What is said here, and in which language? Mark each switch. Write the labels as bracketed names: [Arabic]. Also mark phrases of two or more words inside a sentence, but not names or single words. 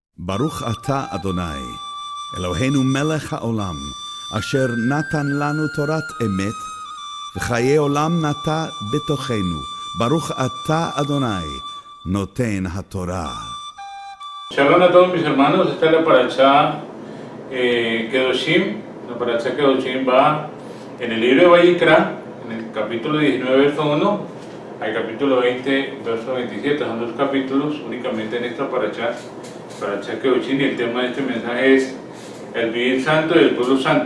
[Hebrew] ברוך אתה אדוני אלוהינו מלך העולם אשר נתן לנו תורת אמת וחיי עולם נטע בתוכנו. ברוך אתה אדוני נותן התורה. [Spanish] Shalom a todos mis hermanos, esta es la parashá Kedoshim. La parashá Kedoshim va en el libro de Vayikra, en el capítulo 19, verso 1, al capítulo 20, verso 27. Son dos capítulos únicamente en esta parashá Kedoshim, y el tema de este mensaje es el vivir santo y el pueblo santo.